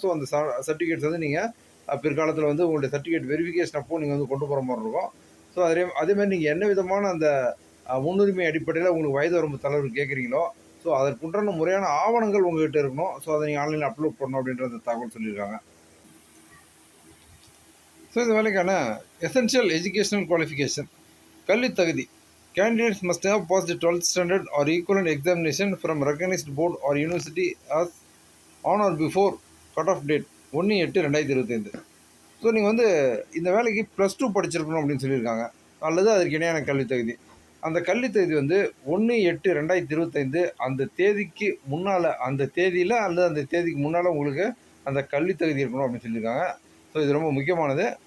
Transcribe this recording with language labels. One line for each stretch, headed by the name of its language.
Tamil: So அந்த certificates வந்து நீங்கள் பிற்காலத்தில் வந்து உங்களுடைய சர்டிஃபிகேட் வெரிஃபிகேஷன் அப்போ நீங்கள் வந்து கொண்டு போகிற மாதிரி இருக்கும். ஸோ அதேமாதிரி நீங்கள் என்ன விதமான அந்த முன்னுரிமை அடிப்படையில் உங்களுக்கு வயது வரம்பு தளர்வு கேட்குறீங்களோ ஸோ அதற்குண்டான முறையான ஆவணங்கள் உங்கள்கிட்ட இருக்கணும். ஸோ அதை நீங்கள் ஆன்லைனில் அப்லோட் பண்ணணும் அப்படின்ற அந்த தகவல் சொல்லியிருக்காங்க. ஸோ இந்த வேலைக்கான எசென்ஷியல் எஜுகேஷனல் குவாலிஃபிகேஷன் கல்வி தகுதி
English: candidates must have passed the 12th standard or equivalent examination from recognized board or university as on or before cut-off date 1/8/2025.
Tamil: So நீங்கள் வந்து இந்த வேலைக்கு +2 படிச்சிருக்கணும் அப்படின்னு சொல்லியிருக்காங்க, அல்லது அதற்கு இணையான கல்வி தகுதி. அந்த கல்வி தகுதி வந்து 1/8/2025 அந்த தேதிக்கு முன்னால், அந்த தேதியில் அல்லது அந்த தேதிக்கு முன்னால் உங்களுக்கு அந்த கல்வி தகுதி இருக்கணும் அப்படின்னு சொல்லியிருக்காங்க. ஸோ இது ரொம்ப முக்கியமானது.